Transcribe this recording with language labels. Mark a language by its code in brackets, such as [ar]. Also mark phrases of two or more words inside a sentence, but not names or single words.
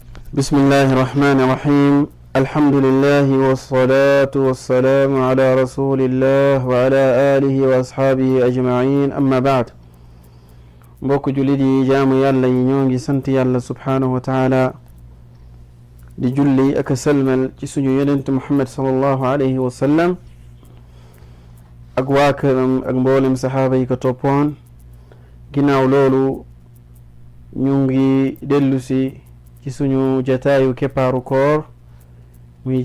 [ar] بسم الله الرحمن الرحيم الحمد لله والصلاة والسلام على رسول الله وعلى آله وأصحابه أجمعين أما بعد [wo] mbokk jullit yi jaamu yàlla yi ñoo ngi sant yàlla [ar] سبحانه وتعالى [wo] di julli ak salmal ci suñu yonent Muhammad [ar] صلى الله عليه وسلم [wo] ak waa këram ak mboolem saxaaba yi ko toppoon ginnaaw loolu ñu ngi dellu si ci suñu jataayu keppaaru koor muy